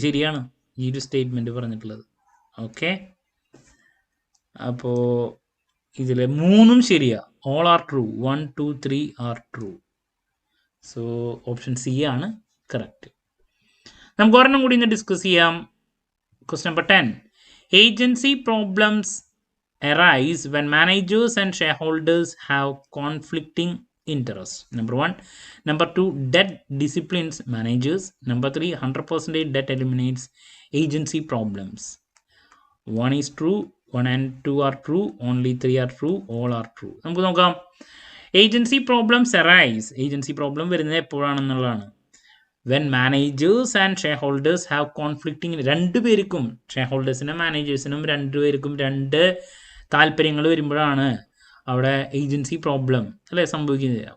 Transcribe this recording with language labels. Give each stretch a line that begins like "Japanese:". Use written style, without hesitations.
Malayalam: ശരിയാണ് ഈ ഒരു സ്റ്റേറ്റ്മെൻറ്റ് പറഞ്ഞിട്ടുള്ളത്. ഓക്കെ, അപ്പോൾ ഇതിൽ മൂന്നും ശരിയാ.
English: All are true, 1, 2, 3 are true. So option C ആണ് correct.
Malayalam: നമുക്ക് ഒരെണ്ണം കൂടി ഇന്ന് ഡിസ്കസ് ചെയ്യാം. Question number 10.
English: Agency problems arise when managers and shareholders have conflicting interests. Number 1. Number 2, debt disciplines managers. Number 3, 100% debt eliminates agency problems. 1 is true, 1 and 2 are true, only 3 are true, all are true.
Malayalam: നമുക്ക് നോക്കാം. Agency problems arise, agency problem വരുന്നത് എപ്പോഴാണെന്നുള്ളതാണ്.
English: when managers and share holders have conflicting,
Malayalam: രണ്ടുപേർക്കും, share ഹോൾഡേഴ്സിനും മാനേജേഴ്സിനും രണ്ടുപേർക്കും രണ്ട് താല്പര്യങ്ങൾ വരുമ്പോഴാണ് അവിടെ agency problem അല്ലേ സംഭവിക്കുന്നത്.